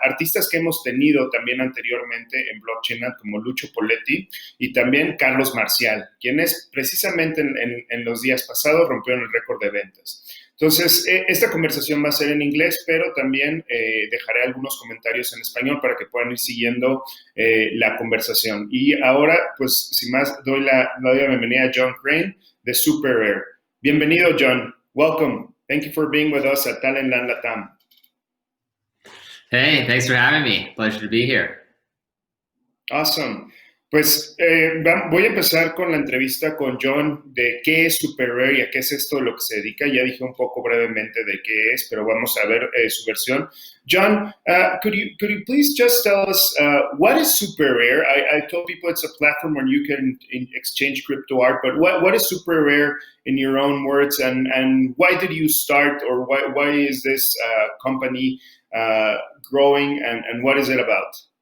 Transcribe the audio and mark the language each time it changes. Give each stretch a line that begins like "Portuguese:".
Spanish: Artistas que hemos tenido también anteriormente en Blockchain como Lucho Poletti y también Carlos Marcial, quienes precisamente en los días pasados rompieron el récord de ventas. Entonces, esta conversación va a ser en inglés, pero también dejaré algunos comentarios en español para que puedan ir siguiendo la conversación. Y ahora, pues, sin más, doy la bienvenida a John Crain de SuperRare. Bienvenido, John.
English: Welcome. Thank you for being with us at Talentland Latam. Hey, thanks for having me. Pleasure to be here. Awesome.
Spanish: Pues voy a empezar con la entrevista con John de qué es SuperRare y a qué es esto de lo que se dedica. Ya dije un poco brevemente de qué es, pero vamos a ver su versión.
English: John, could you please just tell us what is SuperRare? I told people it's a platform where you can exchange crypto art, but what is SuperRare in your own words, and why did you start, or why is this company growing, and what is it about?